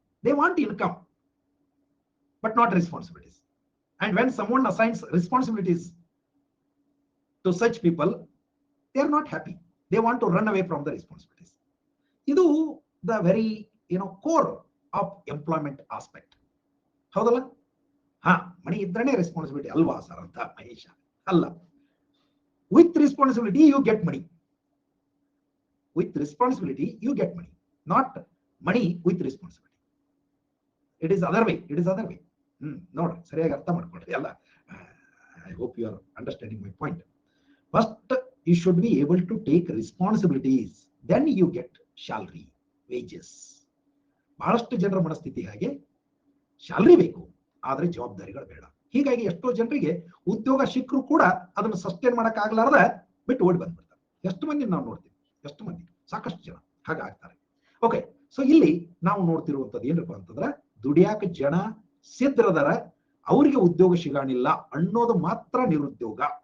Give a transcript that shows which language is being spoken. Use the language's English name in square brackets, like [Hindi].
[English] They want income, but not responsibilities. And when someone assigns responsibilities to such people, they are not happy. They want to run away from the responsibilities. Idu the very core of employment aspect. [Kannada] ಹೌದಲ್ಲ? ಮನಿ ಇದ್ರನೇ responsibility ಅಲ್ವಾ sir ಅಂತ ಮಹೇಶ ಅಲ್ಲ. [English] With responsibility you get money. With responsibility you get money, not money with responsibility. It is other way. [Kannada] ನೋಡ್ರಿ ಸರಿಯಾಗಿ ಅರ್ಥ ಮಾಡ್ಕೊಳ್ರಿ ಅಲ್ಲ. [English] I hope you are understanding my point. First you should be able to take responsibilities, then you get salary, wages. [Kannada] ಬಹಳಷ್ಟು ಜನರ ಮನಸ್ಥಿತಿ ಹಾಗೆ, salary ಬೇಕು ಆದ್ರೆ ಜವಾಬ್ದಾರಿಗಳು ಬೇಡ. ಹೀಗಾಗಿ ಎಷ್ಟೋ ಜನರಿಗೆ ಉದ್ಯೋಗ ಸಿಕ್ಕರು ಕೂಡ ಅದನ್ನು ಸಸ್ಟೈನ್ ಮಾಡಕ್ ಆಗ್ಲಾರ್ದ ಬಿಟ್ಟು ಓಡಿ ಬಂದ್ಬಿಡ್ತಾರೆ. ಎಷ್ಟು ಮಂದಿ ನಾವು ನೋಡ್ತೀವಿ, ಸಾಕಷ್ಟು ಜನ ಹಾಗಾಗ್ತಾರೆ. ಓಕೆ, ಸೊ ಇಲ್ಲಿ ನಾವು ನೋಡ್ತಿರುವಂತದ್ದು ಏನಪ್ಪಾ ಅಂತಂದ್ರೆ ದುಡಿಯಾಕ ಜನ ಸಿದ್ಧರದಾರ, ಅವರಿಗೆ ಉದ್ಯೋಗ ಸಿಗಾಣಿಲ್ಲ ಅನ್ನೋದು ಮಾತ್ರ ನಿರುದ್ಯೋಗ.